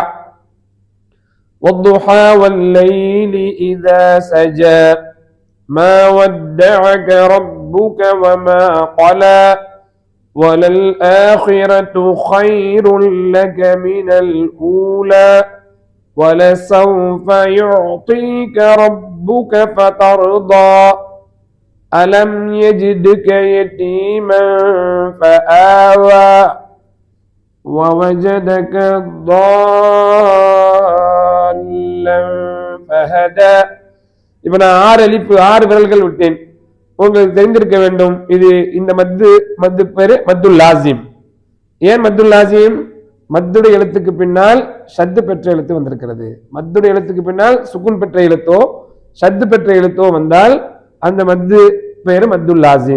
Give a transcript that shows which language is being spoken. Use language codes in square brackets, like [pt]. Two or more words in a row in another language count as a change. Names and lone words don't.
[ar] والضحى والليل إذا سجى ما ودعك ربك وما قلى وللآخرة خير لك من الأولى وَلَسَوْفَ يُعْطِيكَ رَبُّكَ فَتَرْضَى أَلَمْ يَجِدْكَ يَتِيمًا فَآوَى وَوَجَدَكَ ضَالًّا فَهَدَى. [ta] இப்ப நான் 6 விரல்கள் விட்டேன், உங்களுக்கு தெரிந்திருக்க வேண்டும். இது இந்த மத்து பேரு [ar] مد لازم. [ta] ஏன் [ar] مد لازم? [ta] மத்துடைய எழுத்துக்கு பின்னால் ஷத்து பெற்ற எழுத்து வந்திருக்கிறது. மத்துடைய எழுத்துக்கு பின்னால் சுக்குன் பெற்ற எழுத்தோ ஷத்து பெற்ற எழுத்தோ வந்தால் அந்த மத்து பேரு [ar] مد لازم.